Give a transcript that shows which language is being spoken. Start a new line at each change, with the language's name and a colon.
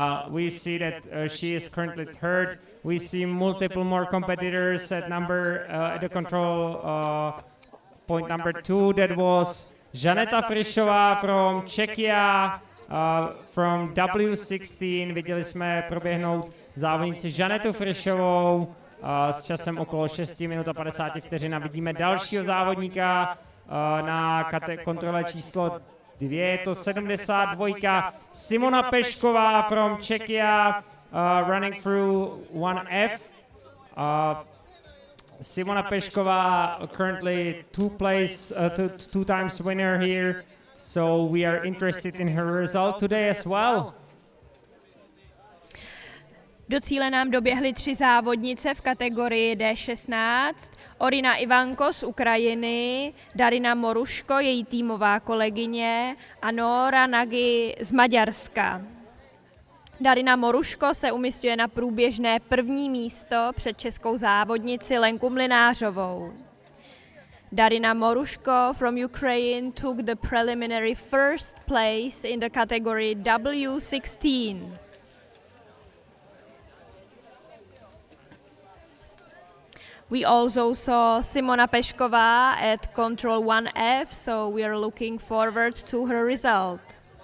English: We see that she is currently third. We see multiple more competitors at the control point number 2. That was Žaneta Frišová from Czechia, from W16.
Czech: Viděli jsme proběhnout závodnici Žanetu Frišovou s časem okolo 6 minut a 50 vteřin. A vidíme dalšího závodníka na kontrole číslo 2, je to 72. Simona Pešková from Czechia, running through 1F. Simona Pešková currently two times winner here, so we are interested in her result today as well. Do cíle nám doběhly 3 závodnice v kategorii D16. Orina Ivanko z Ukrajiny, Darina Moruško, její týmová kolegyně, a Nora Nagy z Maďarska. Darina Moruško se umísťuje na průběžné 1. místo před českou závodnici Lenku Mlynářovou.
English: Darina Moruško from Ukraine took the preliminary first place in the category W16. We also saw Simona Pešková at Control 1F, so we are looking forward to her result.